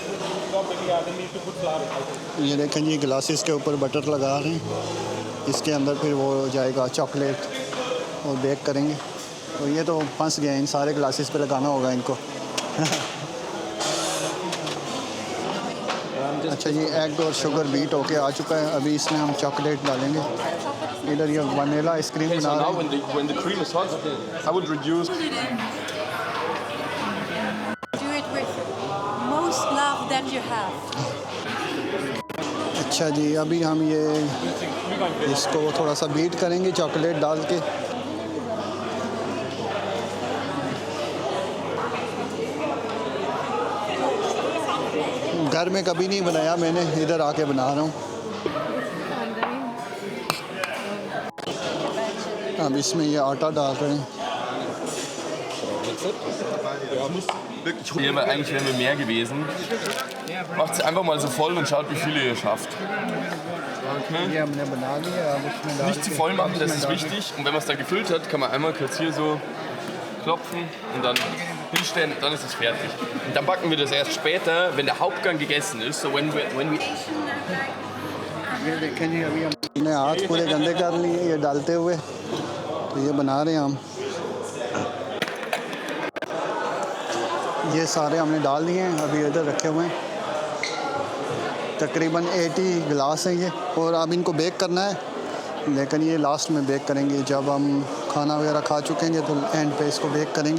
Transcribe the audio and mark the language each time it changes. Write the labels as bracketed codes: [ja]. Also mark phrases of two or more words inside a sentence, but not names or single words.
[hi] ये देखें जी, ग्लासेस के ऊपर बटर लगा रहे हैं, इसके अंदर फिर वो हो जाएगा चॉकलेट और बेक करेंगे। तो ये तो फंस गए, इन सारे ग्लासेस पे लगाना होगा इनको। अच्छा जी, एग और शुगर बीट होके आ चुका है। अभी इसमें हम चॉकलेट डालेंगे। इधर ये [en] vanilla ice cream [hi] बना रहे हैं। [en] Do it with most love that you have. [hi] अच्छा जी, अभी हम ये इसको थोड़ा सा बीट करेंगे चॉकलेट डाल के। घर में कभी नहीं बनाया मैंने, इधर आके बना रहा हूँ। अब इसमें ये आटा डाल रहे हैं। [de] Hier wäre eigentlich wären wir mehr gewesen. Macht es einfach mal so voll und schaut, wie viele ihr schafft. [hi] ये हमने बना लिया, अब इसमें डाल [de] Nicht zu voll machen, das ist wichtig. Und wenn man es dann gefüllt hat, kann man einmal kurz hier so klopfen und dann hinstellen, dann ist es fertig. Und dann backen wir das erst später, wenn der Hauptgang gegessen ist. [en] So when we [hi] ये देखें जी, अभी हमने हाथ पूरे गंदे कर लिए ये डालते हुए। तो ये बना रहे हैं हम। ये सारे हमने डाल दिए हैं, अभी इधर रखे हुए हैं। तकरीबन 80 गिलास हैं ये, और अब इनको बेक करना है, लेकिन ये लास्ट में बेक करेंगे जब हम खाना वगैरह खा चुकेंगे, तो एंड पे इसको बेक करेंगे।